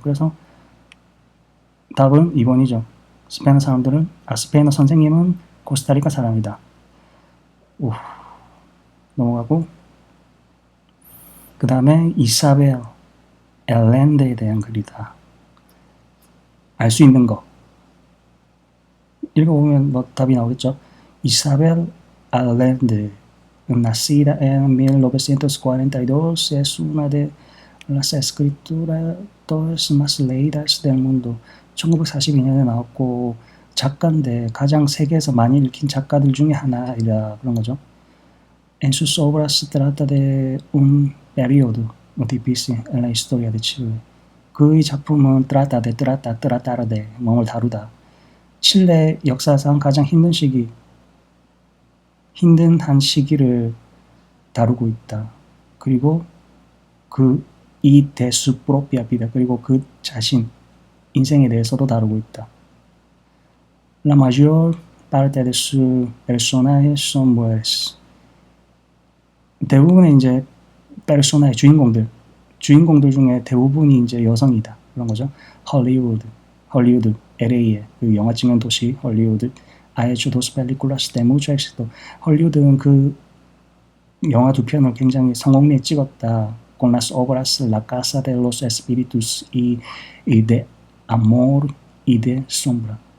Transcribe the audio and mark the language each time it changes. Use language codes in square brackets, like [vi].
[ko] 그래서 답은 2번이죠. 스페인어 선생님은 코스타리카 사람이다. 오, 넘어가고 그 다음에 이사벨 엘렌데에 대한 글이다. 알 수 있는 거 읽어보면 뭐 답이 나오겠죠. [es] Isabel Allende, nacida en 1942, es una de las escritoras más leídas del mundo. [ko] 1942년에 나왔고 작가인데 가장 세계에서 많이 읽힌 작가들 중에 하나이다. 그런 거죠. [es] En sus obras se trata de un periodo difícil en la historia de Chile. [ko] 그의 작품은 tratar de 몸을 다루다. 칠레 역사상 가장 힘든 한 시기를 다루고 있다. 그리고 이 de su propia vida, 그리고 그 자신 인생에 대해서도 다루고 있다. [es] La mayor parte de sus personajes son mujeres. [ko] 대부분의 이제 페르소나의 주인공들 중에 대부분이 이제 여성이다. 그런 거죠. 헐리우드, LA의 그 영화 찍는 도시 헐리우드. [es] Ha hecho dos películas de mucho éxito. [ko] 헐리우드는 그 영화 2편을 굉장히 성공리에 찍었다. [es] Con las obras La Casa de los Espíritus y de Amor y de Sombra.